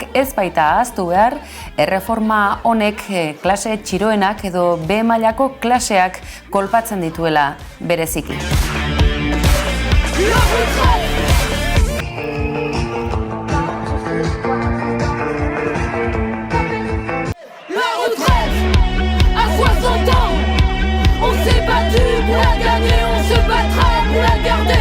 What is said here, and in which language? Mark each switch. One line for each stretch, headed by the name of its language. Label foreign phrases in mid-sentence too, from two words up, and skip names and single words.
Basque: Ez baita ahaztu behar, erreforma honek klase txiroenak edo B mailako klaseak kolpatzen dituela bereziki.
French: Pour la gagner, on se battra pour la garder.